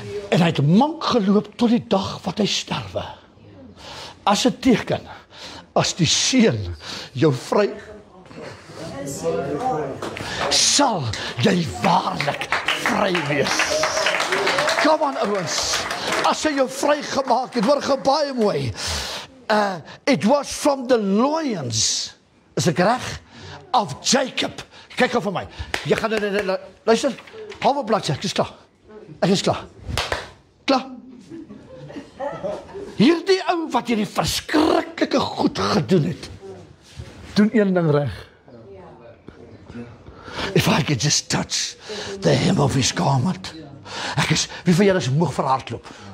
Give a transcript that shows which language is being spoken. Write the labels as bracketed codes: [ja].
[af] En hy het mank geloop tot die dag wat hy sterwe. As 'n teken, as die seun jou vry, sal jy waarlik vry wees. Kom aan ouens, as hy jou vry gemaak het, hoor baie mooi. [en] It was from the loins, [af] is ek reg, [en] of Jacob. [af] Kyk gou vir my. Jy gaan luister, halwe bladsy, ek is klaar. Ek is klaar. Klaar. Hierdie ou wat hierdie verskriklike goed gedoen het, doen een ding reg. [en] If I could just touch the hem of his garment. [af] Ek is, wie van julle is moeg vir hardloop?